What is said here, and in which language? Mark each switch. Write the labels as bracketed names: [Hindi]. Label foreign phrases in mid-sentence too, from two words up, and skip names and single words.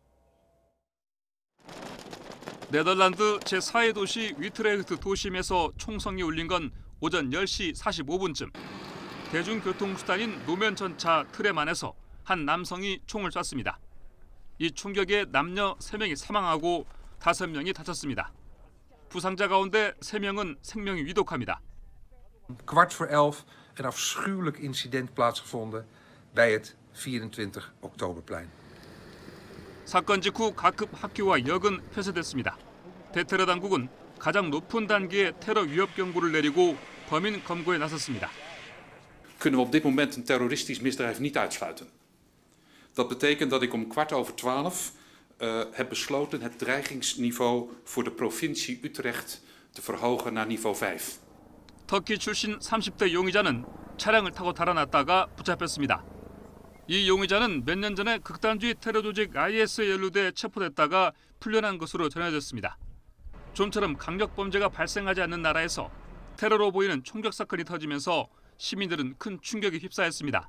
[Korean] 네덜란드 제4의 도시 위트레흐트 도심에서 총성이 울린 건 오전 10시 45분쯤. 대중교통수단인 노면전차 트램 안에서 한 남성이 총을 쐈습니다. 이 충격에 남녀 3명이 사망하고 5명이 다쳤습니다. 부상자 가운데 3명은 생명이 위독합니다. [Dutch] 11:15 een afschuwelijk incident plaatsgevonden bij het 24 Oktoberplein. [Korean] 사건 직후 각급 학교와 역은 폐쇄됐습니다. 대테러 당국은 가장 높은 단계의 테러 위협 경고를 내리고 범인 검거에 나섰습니다. [Dutch] Kunnen we op dit moment een terroristisch misdrijf niet uitsluiten. Dat betekent dat ik om 11:15 heb besloten het dreigingsniveau voor de provincie Utrecht te verhogen naar niveau 5. [Korean] 터키 출신 30대 용의자는 차량을 타고 달아났다가 붙잡혔습니다. 이 용의자는 몇 년 전에 극단주의 테러 조직 IS에 연루돼 체포됐다가 풀려난 것으로 전해졌습니다. 좀처럼 강력 범죄가 발생하지 않는 나라에서 테러로 보이는 총격 사건이 터지면서 시민들은 큰 충격에 휩싸였습니다.